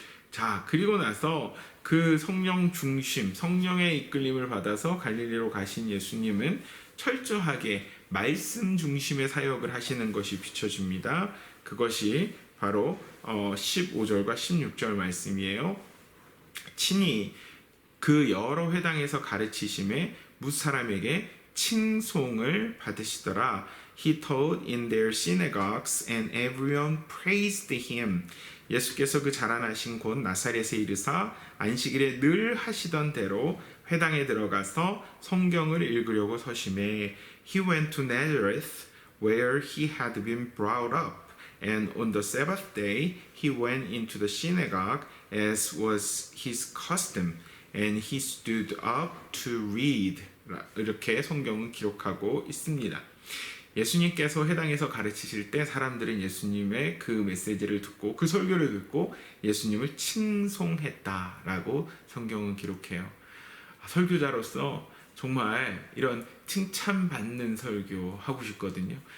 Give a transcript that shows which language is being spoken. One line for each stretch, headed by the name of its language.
Korean: 자, 그리고 나서 그 성령 중심, 성령의 이끌림을 받아서 갈릴리로 가신 예수님은 철저하게 말씀 중심의 사역을 하시는 것이 비춰집니다. 그것이 바로 15절과 16절 말씀이에요. 친히 그 여러 회당에서 가르치심에 뭇사람에게 칭송을 받으시더라.
English: he taught in their synagogues and everyone praised him.
Korean: 예수께서 그 자라나신 곳 나사렛에 이르사 안식일에 늘 하시던 대로 회당에 들어가서 성경을 읽으려고 서심해
English: he went to Nazareth where he had been brought up. And on the Sabbath day he went into the synagogue as was his custom, and he stood up to read.
Korean: 이렇게 성경은 기록하고 있습니다. 예수님께서 회당에서 가르치실 때 사람들은 예수님의 그 메시지를 듣고 그 설교를 듣고 예수님을 칭송했다라고 성경은 기록해요. 설교자로서 정말 이런 칭찬받는 설교 하고 싶거든요.